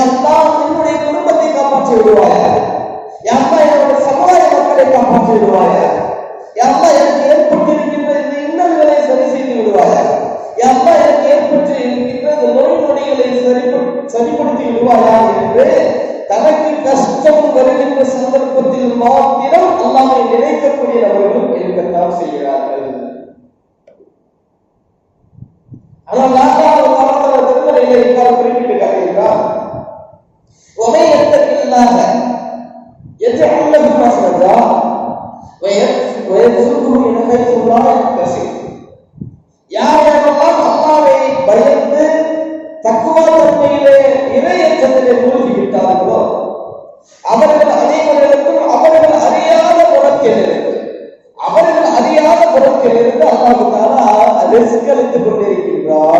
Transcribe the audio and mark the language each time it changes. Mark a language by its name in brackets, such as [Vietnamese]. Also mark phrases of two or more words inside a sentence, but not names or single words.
[Tamil] அல்லாஹ் என்னுடைய குடும்பத்தை காப்பாற்றி விடுவாய், யா அல்லாஹ் என்னுடைய சமுதாய மக்களை காப்பாற்றி விடுவாய், யா அல்லாஹ் எனக்கு ஏற்பட்டிருக்கின்ற இந்த இன்னல்களை சரி செய்து விடுவாய், யா அல்லாஹ் எனக்கு ஏற்பட்டு இருக்கின்ற இந்த நோய் நொடிகளை சரிப்படுத்தி விடுவாயா என்று தனக்கு கஷ்டம் வருகின்ற சந்தர்ப்பத்தில் மாத்திரம் அல்லாஹ்வை நினைக்கக்கூடிய நபர்களும் இருக்கத்தான் செய்கிறார்கள். ஆனால் நான்காவது திருமறையிலே இவ்வாறு குறிப்பிட்டு காட்டுகிறார், [Arabic] وَمَن يَتَّقِ اللَّهَ الله يجعل له مخرجا ويرزقه من حيث لا يحتسب. [Tamil] யாரெல்லாம் அல்லாஹ்வை பயந்து தக்வா தன்மையிலே இறையச்சத்திலே மூழ்கி விட்டார்களோ அவர்கள் அனைவருக்கும் அவர்கள் அறியாத புறத்திலிருந்து அல்லாஹ் தஆலா ரிஸ்க் அளித்துக் கொண்டிருக்கின்றார்.